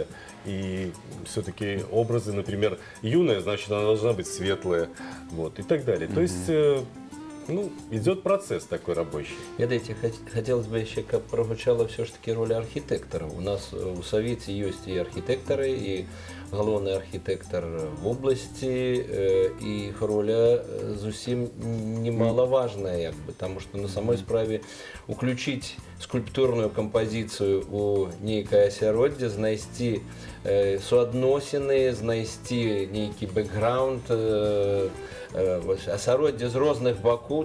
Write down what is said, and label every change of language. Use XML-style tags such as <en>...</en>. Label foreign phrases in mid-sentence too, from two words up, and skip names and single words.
<ru>И все-таки образы, например, юная, значит, она должна быть светлая. Вот, и так далее. То есть, ну, идет процесс такой рабочий. Ведаеце, хотелось бы еще,</ru> <be>каб прогучала</be> <ru>все ж таки роль архитектора.</ru> <be>У нас у Савеце</be> <ru>есть и архитекторы,</ru> <be>и галоўны архітэктар вобласці, і іх роля зусім немалаважная, таму што на самой справе уключіць скульптурную кампазіцыю ў нейкае асяроддзе, знайсці суадносіны, знайсці нейкі бэкграунд, асяроддзе з розных бакоў.</be>